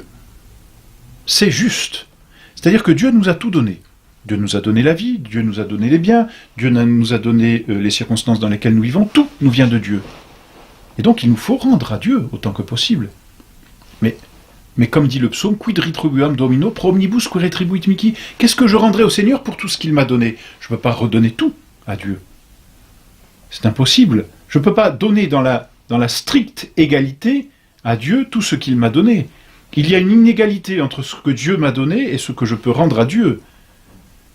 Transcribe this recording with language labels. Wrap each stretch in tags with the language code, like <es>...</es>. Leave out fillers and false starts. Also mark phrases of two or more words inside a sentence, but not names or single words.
<fr>C'est juste. C'est-à-dire que Dieu nous a tout donné. Dieu nous a donné la vie, Dieu nous a donné les biens, Dieu nous a donné les circonstances dans lesquelles nous vivons, tout nous vient de Dieu. Et donc il nous faut rendre à Dieu autant que possible. Mais comme dit le psaume,</fr> <la>quid retribuam Domino pro omnibus qui retribuit mihi.</la> <fr>Qu'est-ce que je rendrai au Seigneur pour tout ce qu'il m'a donné? Je ne peux pas redonner tout à Dieu. C'est impossible. Je ne peux pas donner dans la stricte égalité à Dieu tout ce qu'il m'a donné. Il y a une inégalité entre ce que Dieu m'a donné et ce que je peux rendre à Dieu.</fr>